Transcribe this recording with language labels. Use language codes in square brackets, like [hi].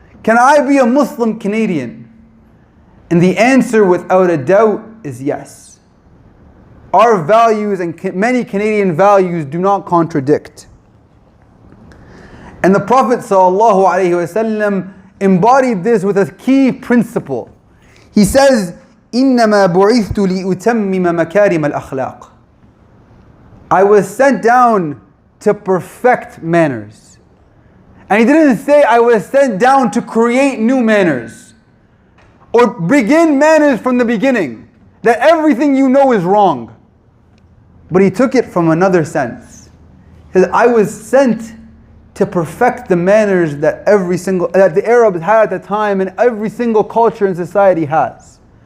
[en] Can I be a Muslim Canadian? And the answer without a doubt is yes. Our values and many Canadian values do not contradict. And the Prophet ﷺ embodied this with a key principle. He says, [ar] إِنَّمَا بُعِثْتُ لِأُتَمِّمَ مَكَارِمَ الْأَخْلَاقِ. [en] I was sent down to perfect manners. And He didn't say I was sent down to create new manners or begin manners from the beginning, that everything you know is wrong. But He took it from another sense. He said, I was sent to perfect the manners that the Arabs had at the time and every single culture and society has.